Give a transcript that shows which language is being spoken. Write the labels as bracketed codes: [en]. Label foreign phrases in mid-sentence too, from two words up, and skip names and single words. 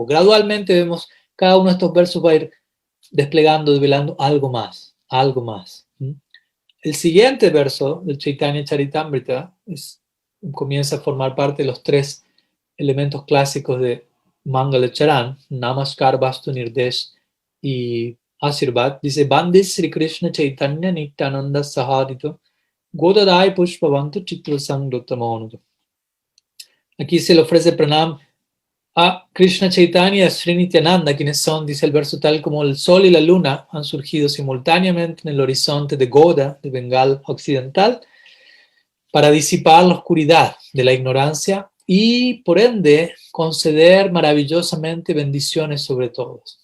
[es] Gradualmente vemos cada uno de estos versos va a ir desplegando, develando algo más, algo más. El siguiente verso del Chaitanya Charitamrita comienza a formar parte de los 3 elementos clásicos de Mangalacharan, Namaskar, Vastu Nirdesh y Ashirvad, dice, [sa] Bande Sri Krishna Chaitanya Nityananda Sahadito, Godadai Pushpavantu Chitrasangrutamonu. [es] Aquí se le ofrece pranam a Krishna Chaitanya y a Sri Nityananda, quienes son, dice el verso, tal como el sol y la luna han surgido simultáneamente en el horizonte de Goda, de Bengal occidental, para disipar la oscuridad de la ignorancia y, por ende, conceder maravillosamente bendiciones sobre todos.